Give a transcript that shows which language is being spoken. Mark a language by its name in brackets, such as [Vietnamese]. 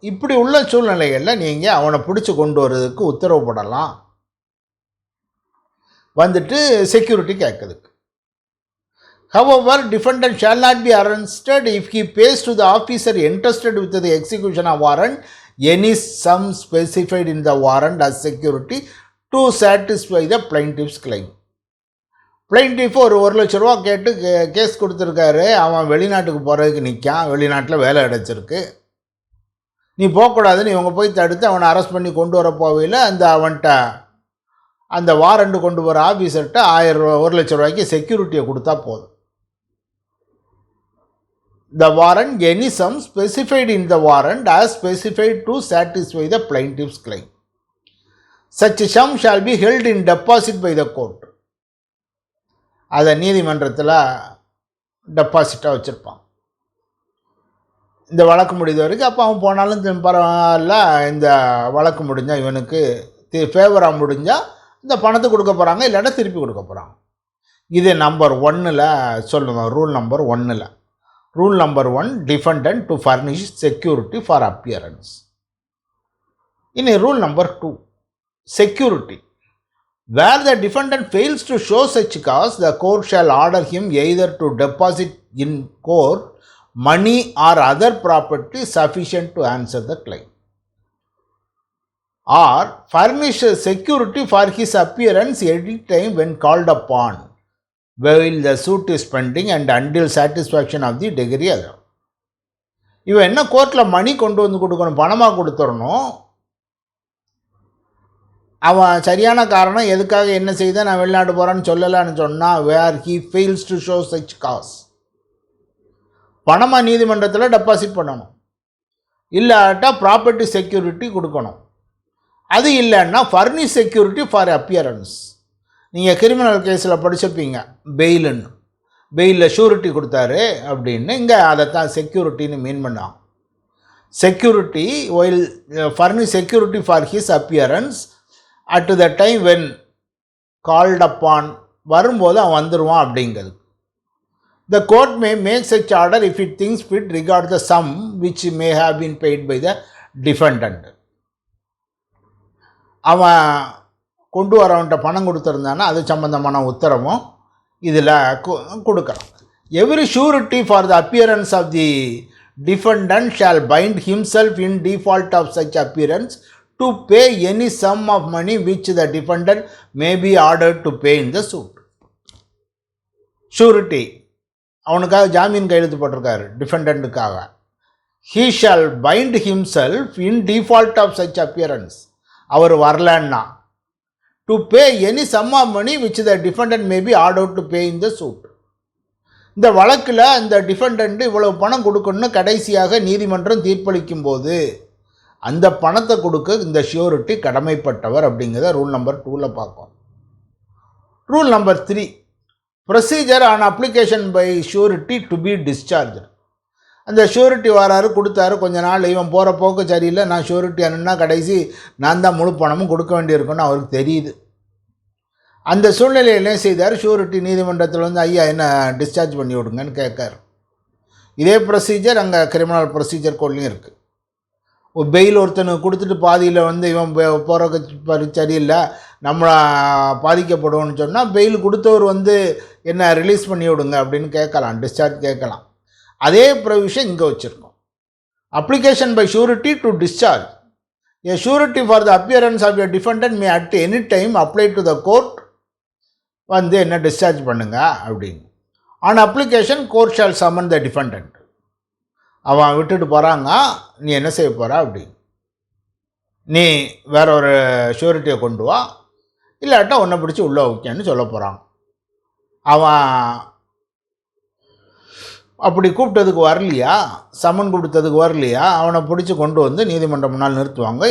[Tamil] இப்படி உள்ள சூழ்நிலைகளில் நீங்கள் அவனை பிடிச்சி கொண்டு வர்றதுக்கு உத்தரவு போடலாம், வந்துட்டு செக்யூரிட்டி கேட்குறதுக்கு. [English] However, defendant shall not be arrested if he pays to the officer entrusted with the execution of warrant any sum specified in the warrant as security to satisfy the plaintiff's claim. [Tamil] Plaintiff ஒரு 1 லட்ச ரூபா கேட்டு case கொடுத்துருக்காரு. அவன் வெளிநாட்டுக்கு போகிறதுக்கு நிற்கான், வெளிநாட்டில் வேலை கிடச்சிருக்கு, நீ போகக்கூடாதுன்னு இவங்க போய் தடுத்து அவனை அரெஸ்ட் பண்ணி கொண்டு வர போவையில் அவன்கிட்ட அந்த வாரண்ட் கொண்டு வர ஆஃபீஸர்கிட்ட 1000 ரூபா 1 லட்ச ரூபாய்க்கு செக்யூரிட்டியை கொடுத்தா போதும். [English] The warrant any sum specified in the warrant as specified to satisfy the plaintiff's claim. Such sum shall be held in deposit by the court. [Tamil] அதை நீதிமன்றத்தில் டெபாசிட்டாக வச்சுருப்பான் இந்த வழக்கு முடிந்த வரைக்கும். அப்போ அவன் போனாலும் பரவாயில்ல, இந்த வழக்கு முடிஞ்சால் இவனுக்கு ஃபேவராக முடிஞ்சால் இந்த பணத்தை கொடுக்க போகிறாங்க, இல்லைன்னா திருப்பி கொடுக்க போகிறாங்க. இது நம்பர் 1ல் சொல்லுவோம். [English] Rule number 1ல் rule number 1 defendant to furnish security for appearance. [Tamil] இனி rule number 2 security. [English] Where the defendant fails to show such cause, the court shall order him either to deposit in court money or other property sufficient to answer the claim, or furnish security for his appearance any time when called upon while the suit is pending and until satisfaction of the degree other. [Tamil] இவன் என்ன கோர்ட்டில் மணி கொண்டு வந்து கொடுக்கணும், பணமாக கொடுத்துடணும். அவன் சரியான காரணம் எதுக்காக என்ன செய்த நான் வெளிநாட்டு போகிறான்னு சொல்லலான்னு சொன்னால், [English] where he fails to show such cause, [Tamil] பணமாக நீதிமன்றத்தில் டெபாசிட் பண்ணணும், இல்லாட்டா ப்ராப்பர்ட்டி செக்யூரிட்டி கொடுக்கணும். அது இல்லைன்னா [English] Furnish security for appearance. [Tamil] நீங்கள் கிரிமினல் கேஸில் படிச்சிருப்பீங்க, பெயிலுன்னு, பெயிலில் ஷூரிட்டி கொடுத்தாரு அப்படின்னு. இங்கே அதைத்தான் செக்யூரிட்டின்னு மீன் பண்ணான். [English] security while furnish security for his appearance at the time when called upon, [Tamil] வரும்போது அவன் வந்துடுவான் அப்படிங்கிறது. [English] The court may make such order if it thinks fit regard the sum which may have been paid by the defendant. [Tamil] அவன் கொண்டு வரவன்ட்ட பணம் கொடுத்துருந்தானா அது சம்பந்தமான உத்தரவும் இதில் கொடுக்கலாம். [English] Every surety for the appearance of the defendant shall bind himself in default of such appearance to pay any sum of money which the defendant may be ordered to pay in the suit. [Tamil] Surety, அவனுக்காக ஜாமீன் கையெழுத்து போட்டிருக்காரு டிஃபெண்டன்ட்டுக்காக. [English] he shall bind himself in default of such appearance, [Tamil] அவர் வரலன்னா, [English] to pay any sum of money which the defendant may be ordered to pay in the suit. [Tamil] இந்த வழக்கில் இந்த defendant இவ்வளவு பணம் கொடுக்கணும்னு கடைசியாக நீதிமன்றம் தீர்ப்பளிக்கும் போது அந்த பணத்தை கொடுக்க இந்த ஷியூரிட்டி கடமைப்பட்டவர் அப்படிங்கிறத ரூல் நம்பர் 2ல் பார்ப்போம். [English] Rule number 3 procedure on application by surety to be discharge. [Tamil] அந்த ஷூரிட்டி வராரு, கொடுத்தாரு, கொஞ்ச நாள் இவன் போகிற போக்கு சரியில்லை, நான் ஷூரிட்டி அனுன்னா கடைசி நான் தான் முழு பணமும் கொடுக்க வேண்டியிருக்குன்னு அவருக்கு தெரியுது. அந்த சூழ்நிலையில் என்ன செய்தார், ஷூரிட்டி நீதிமன்றத்தில் வந்து ஐயா என்ன டிஸ்சார்ஜ் பண்ணி விடுங்கன்னு கேட்காரு. இதே ப்ரொசீஜர் அங்கே கிரிமினல் ப்ரொசீஜர் கோட்லையும் இருக்குது. பெயில் ஒருத்தனுக்கு கொடுத்துட்டு பாதியில் வந்து இவன் போகிற சரியில்லை, நம்மளை பாதிக்கப்படுவோன்னு சொன்னால் பெயில் கொடுத்தவர் வந்து என்ன ரிலீஸ் பண்ணி விடுங்க அப்படின்னு கேட்கலாம், டிஸ்சார்ஜ் கேட்கலாம். அதே ப்ரொவிஷன் இங்கே வச்சுருக்கோம். [English] Application by surety to discharge. A surety for the appearance of a defendant may at any time apply to the court [Tamil] வந்து என்ன டிஸ்சார்ஜ் பண்ணுங்க அப்படின்னு. [English] On application court shall summon the defendant. [Tamil] அவன் விட்டுட்டு போகிறாங்க, நீ என்ன செய்ய போகிற அப்படின்னு, நீ வேற ஒரு ஷூரிட்டியை கொண்டு வா, இல்லாட்டா ஒன்றை பிடிச்சி உள்ளே வைக்கன்னு சொல்ல போகிறாங்க. அவன் அப்படி கூப்பிட்டதுக்கு வரலையா, சம்மன் கொடுத்ததுக்கு வரலையா, அவனை பிடிச்சி கொண்டு வந்து நீதிமன்றம் முன்னால் நிறுத்துவாங்க.